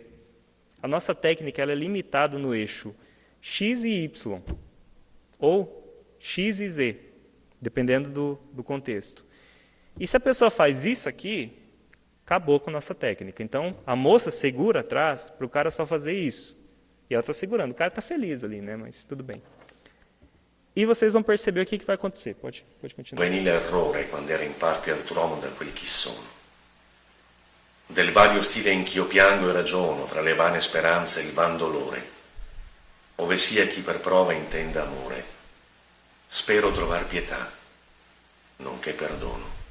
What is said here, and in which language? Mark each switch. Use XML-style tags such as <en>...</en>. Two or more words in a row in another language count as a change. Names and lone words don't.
<pt>A nossa técnica ela é limitada no eixo X e Y, ou X e Z, dependendo do contexto. E se a pessoa faz isso aqui, acabou com a nossa técnica. Então, a moça segura atrás para o cara só fazer isso. E ela está segurando. O cara está feliz ali, né? Mas tudo bem. E vocês vão perceber o que vai acontecer. Pode continuar.</pt> <it>Venile errore quando era in parte altr'uomo da quel chi sono. Del vario stile in ch'io piango e ragiono, fra le vane speranze e il van dolore, ove sia chi per prova intenda amore, spero trovar pietà, nonché perdono.</it>